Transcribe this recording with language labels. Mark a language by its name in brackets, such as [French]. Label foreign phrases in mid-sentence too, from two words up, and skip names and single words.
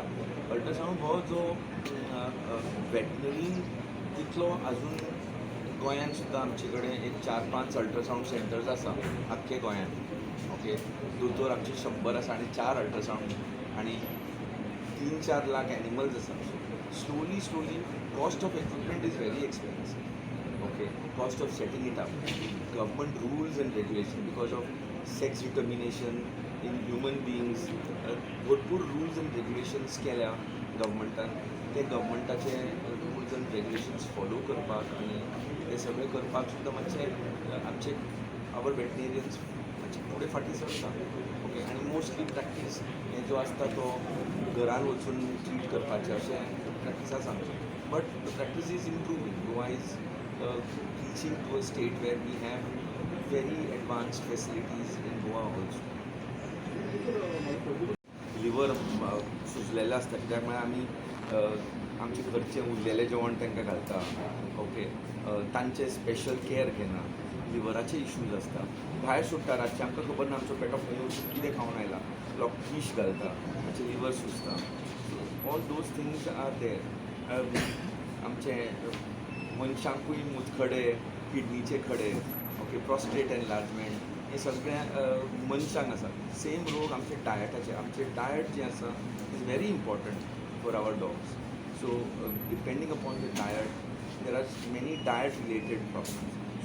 [Konkani] अल्ट्रासावंड हो जो वेटनरीन तितलो आजून गोंयांत सुद्दां आमचे कडेन एक 4-5 [English] ultrasound centers [Konkani] आसा आख्खे गोंयांत. ओके, दोतोर आमचे 100 आसा आनी 4 अल्ट्रासावंड आनी 3-4 लाख एनिमल्स आसा. [English] So slowly cost of equipment is very expensive. Okay, cost of setting it up, government rules and regulation because of sex determination in human beings, भरपूर rules and regulations [Konkani] केल्या गव्हर्मेंटान. ते गव्हर्मेंटाचे [English] rules and regulations follow [Konkani] करपाक आनी ते सगळे करपाक सुद्दां मातशे आमचे [English] our veterinarians [Konkani] मातशे फुडें फाटीं सरता. ओके, आनी [English] mostly practice [Konkani] हे जो आसता तो घरान वचून ट्रीट करपाचें अशें प्रॅक्टीस आसा आमचें. [English] But the practice is improving. Goa is reaching to a state where we have very advanced facilities in Goa also. [Konkani] लिवर सुजलेले आसता कित्याक म्हळ्यार आमी आमचे घरचें उरलेलें जेवण तांकां घालता. ओके, तांचे स्पेशल केअर घेना. लिवराचे इश्यूज आसता. भायर सोडटा रातचें आमकां खबर ना आमचो पेटो खंय वचून कितें खावन आयला. लोक फिश घालता, आमचें लिवर सुजता. [English] All those things are there. [Konkani] आमचे मनशांकूय मुतखडे, किडनीचे खडे, ओके, [English] prostate enlargement, [Konkani] हे सगळें मनशांक आसा. सेम रोग आमचे डायटाचे. आमचे डायट जें आसा [English] is very important for our dogs. So depending upon the diet there are many diet related problems.